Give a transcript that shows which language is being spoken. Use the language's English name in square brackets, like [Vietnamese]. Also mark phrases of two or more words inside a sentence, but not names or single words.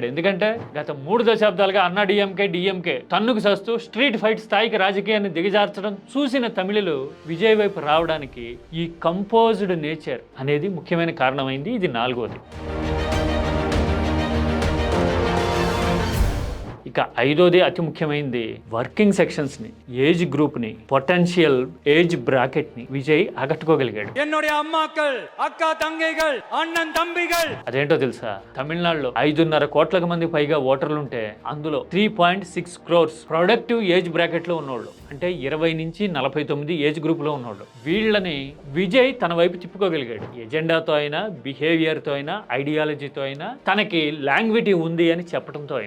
[Telugu] ఎందుకంటే గత 3 దశాబ్దాలుగా అన్నా డిఎంకే తన్నుకు సస్తూ [English] street fight [Telugu] స్థాయికి రాజకీయాన్ని దిగజార్చడం చూసిన తమిళులు విజయ్ వైపు రావడానికి ఈ [English] composed nature [Telugu] అనేది ముఖ్యమైన కారణమైంది. ఇది 4వది. ఇక 5వది అతి ముఖ్యమైనది, [English] working sections [Telugu] ని, [English] age group [Telugu] ని, [English] potential age bracket [Telugu] ని విజయ్ ఆకట్టుకోగలిగాడు. [Tamil] என்னுடைய அம்மாக்கள், அக்கா தங்கைகள், அண்ணன் தம்பிகள். [Telugu] అదేంటో తెలుసా, తమిళనాడులో 5.5 కోట్ల మంది పైగా ఓటర్లుంటే అందులో 3.6 crores [English] productive age bracket [Telugu] లో ఉన్నోళ్ళు, అంటే 20 నుంచి 49 [English] age group [Telugu] లో ఉన్నోళ్ళు. వీళ్ళని విజయ్ తన వైపు తిప్పుకోగలిగాడు. ఎజెండాతో అయినా, బిహేవియర్ తో అయినా, ఐడియాలజీతో అయినా, తనకి లాంగ్విటీ ఉంది అని చెప్పడంతో అయినా.